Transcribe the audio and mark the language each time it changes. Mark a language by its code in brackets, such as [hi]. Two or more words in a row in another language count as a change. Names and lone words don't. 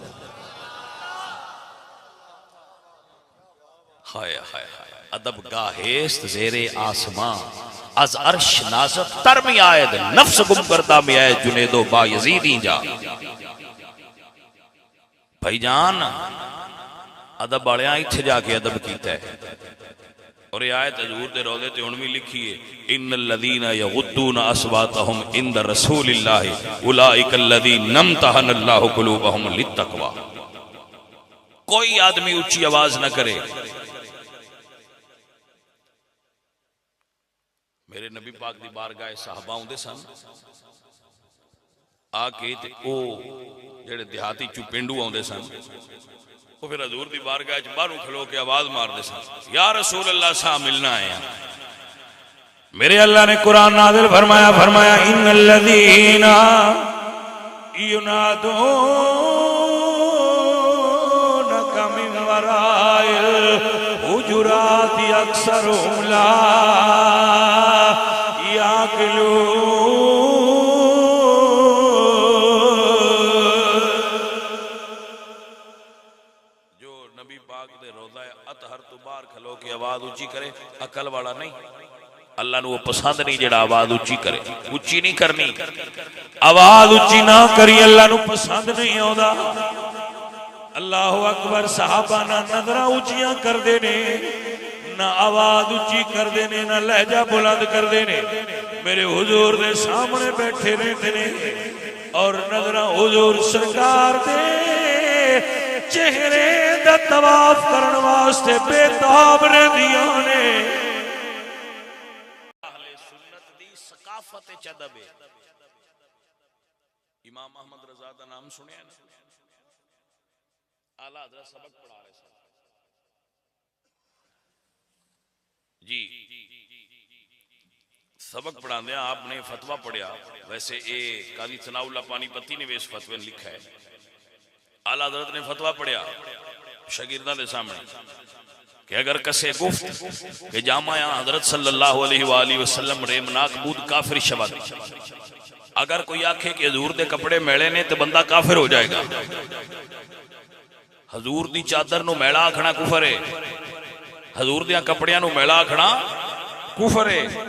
[fa] ہائے ہائے ہائے، ادب گاہیست زیر آسمان، از عرش نازت تر می آید، نفس گم کرده می آید جنید و با یزیدی جا. [pa] بھائی جان ادب والیاں اتھے جا کے ادب کیتا ہے، اور یہ آیت حضور دے روضے تے ہن بھی لکھی ہے, [ar] إن الذين يغضون أصواتهم عند رسول الله أولئك الذين امتحن الله قلوبهم للتقوى. [ur] کوئی آدمی اونچی آواز نہ کرے. [pa] میرے نبی پاک دی بارگاہ صحابہ آؤندے سن، آ کے تے او جیہڑے دیہاتی چو پنڈو آؤندے سن، وہ پھر حضور دی بارگاہ چ باہروں کھلو کے آواز ماردے سن, [ar] يا رسول الله [pa] صاحب ملنا آئے. [ur] میرے اللہ نے قرآن نازل فرمایا، فرمایا [ar] إن الذين ينادونك من وراء الحجرات أكثرهم لا [pa] جو نبی پاک دے روضہ اطہر تو باہر کھلو کے آواز اونچی کرے، عقل والا نہیں، اللہ کو پسند نہیں جیہڑا آواز اونچی کرے. اونچی نہیں کرنی، آواز اونچی نہ کری, [ur] اللہ کو پسند نہیں آتا. [ar] الله أكبر, [pa] صحابہ نہ نظراں اونچیاں کرتے نے، نہ آواز اونچی کرتے نے، نہ لہجہ بلند کرتے نے. میرے حضور دے سامنے بیٹھے رہتے نے اور نظر حضور سرکار دے چہرے دا طواف کرنے واسطے بیتاب رہندیاں نے. اہل سنت دی ثقافت چ ادب ہے. امام احمد رضا دا نام سنیا نا، اعلیٰ حضرت سبق پڑھا رہے سن، جی سبق پڑھانے آپنے فتویٰ پڑھیا. [ur] ویسے یہ قاضی ثناءاللہ پانی پتی نے بھی اس فتوے میں لکھا ہے. [pa] اعلیٰ حضرت نے فتویٰ پڑھیا شاگرداں دے سامنے کہ [fa] اگر کسے گفت کہ جامۂ حضرت صلی اللہ علیہ وسلم ریمناک بود کافر شود, [pa] اگر کوئی آکھے کہ حضور دے کپڑے میلے نے تو بندہ کافر ہو جائے گا. حضور دی چادر نوں میلا آکھنا کفر ہے، حضور دیاں کپڑیاں نوں میلا آکھنا کفر ہے.